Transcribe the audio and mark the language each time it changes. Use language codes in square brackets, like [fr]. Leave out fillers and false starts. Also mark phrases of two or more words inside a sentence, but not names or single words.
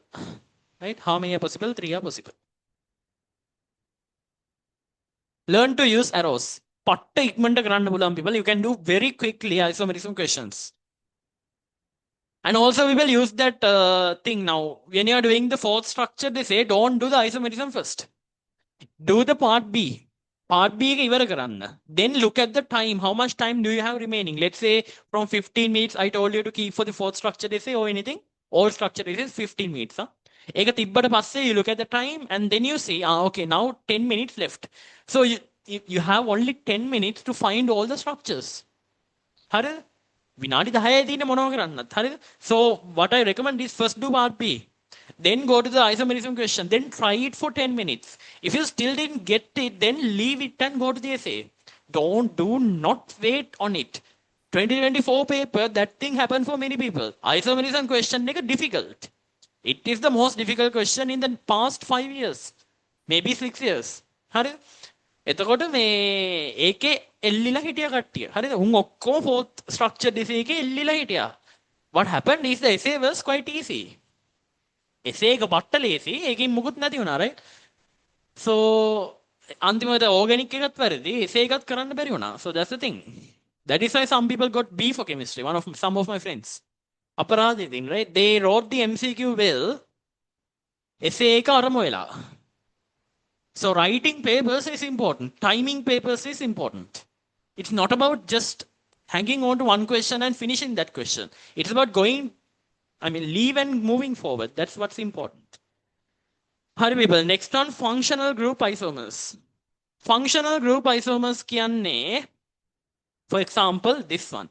[en] Right? How many are possible? 3 are possible. Learn to use arrows. People, you can do very quickly isomerism questions. And also we will use that thing now. When you are doing the fourth structure, they say don't do the isomerism first. Do the part B. Part B [si] එක ඉවර කරන්න. [en] Then look at the time. How much time do you have remaining? Let's say from 15 minutes, I told you to keep for the fourth structure, they say, or anything. All structure is 15 minutes. [si] ඒක තිබ්බට පස්සේ [en] you look at the time and then you see, okay, now 10 minutes left. So you have only 10 minutes to find all the structures. [si] හරිද? විනාඩි 10යි තියෙන්නේ මොනව කරන්නත්. හරිද? [en] So what I recommend is first do part B. Then go to the isomerism question. Then try it for 10 minutes. If you still didn't get it, then leave it and go to the essay. Do not wait on it. 2024 paper, that thing happened for many people. Isomerism question is difficult. It is the most difficult question in the past 5 years. Maybe 6 years. [si] හරිද? එතකොට මේ ඒකේ එල්ලිලා හිටිය කට්ටිය. හරිද? උන් ඔක්කොම [en] fourth structure essay [si] එකේ එල්ලිලා හිටියා. [en] What happened is the essay was quite easy. [si] essay එක බට්ට ලේසි. ඒකෙන් මුකුත් නැති වුණා, right? So අන්තිමට organic එකත් වැරදි. essay එකත් කරන්න බැරි වුණා. [en] So that's the thing. That is why some people got B for chemistry. Some of my friends. [si] අපරාධ ඉතින්, [en] right? They wrote the MCQ well. [si] essay එක අරම වෙලා. [en] So writing papers is important. Timing papers is important. It's not about just hanging on to one question and finishing that question. It's about leave and moving forward. That's what's important. Hurry people. Next one, functional group isomers. Functional group isomers kiyanne, for example, this one.